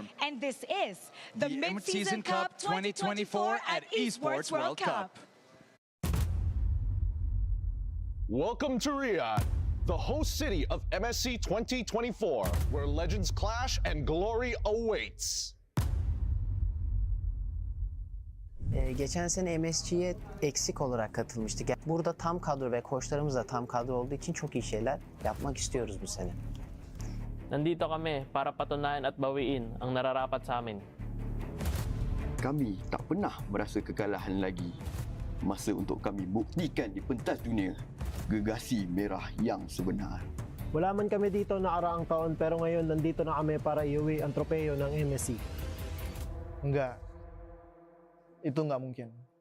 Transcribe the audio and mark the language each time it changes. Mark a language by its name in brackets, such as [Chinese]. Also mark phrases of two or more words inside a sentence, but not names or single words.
[English] And this is the Mid-Season Cup 2024 at Esports World Cup. Welcome to Riyadh, the host city of MSC 2024, where legends clash and glory awaits. [Turkish] Geçen sene MSC'ye eksik olarak katılmıştık. Burada tam kadro ve koçlarımız da tam kadro olduğu için çok iyi şeyler yapmak istiyoruz bu sene. [Filipino] Nandito kami para patunayan at bawiin ang nararapat sa amin. [Malay] Kami tak pernah merasa kekalahan lagi. Masa untuk kami buktikan di pentas dunia gegasi merah yang sebenar. [Filipino] Wala man kami dito nakaraang taon pero ngayon nandito na kami para iuwi ang tropeyo ng MSC. [Indonesian] Enggak. Itu nggak mungkin.